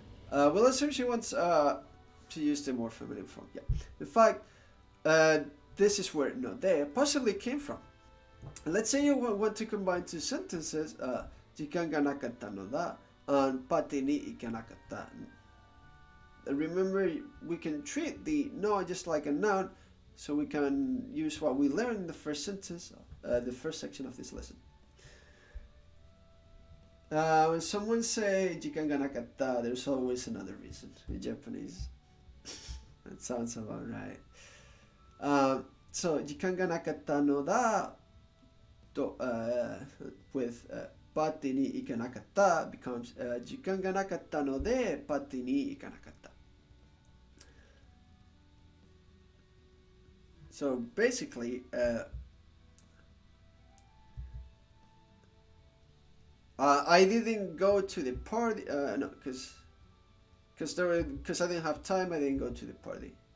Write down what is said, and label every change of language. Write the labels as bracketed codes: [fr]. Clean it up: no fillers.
[en] Well, assume she wants to use the more feminine form. Yeah. In fact, this is where no they possibly came from. Let's say you want to combine two sentences, [ja] 時間がなかったのだ [en] and [ja] パーティーに行かなかった. [en] Remember, we can treat the no just like a noun, so we can use what we learned in the first sentence, the first section of this lesson. When someone say [ja] 時間がなかった, [en] there's always another reason in Japanese. That sounds about right. So [ja] 時間がなかったのだと, [en] with [ja] パーティーに行かなかった [en] becomes [ja] 時間がなかったのでパーティーに行かなかった. [en] So basically, I didn't go to the party. No, because I didn't have time. I didn't go to the party.